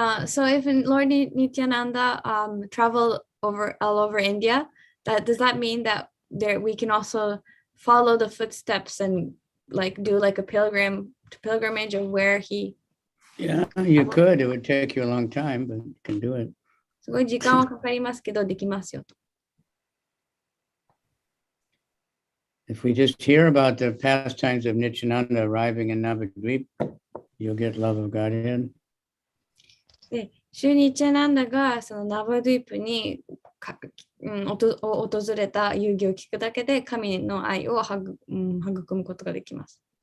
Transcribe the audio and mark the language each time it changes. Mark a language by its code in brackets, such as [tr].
[en] So if Lord Nityananda traveled all over India, does that mean that we can also follow the footsteps and like do like a pilgrimage of where he? Yeah, you could. It would take you a long time, but you can do it. [ja] すごい時間はかかりますけど、できますよと。 [en] If we just hear about the pastimes of Nityananda arriving in Navadvip, you'll get love of Godhead. [ja] で、シュニチャナンダがそのナバドゥイプに訪れた遊戯を聞くだけで神の愛を育むことができます。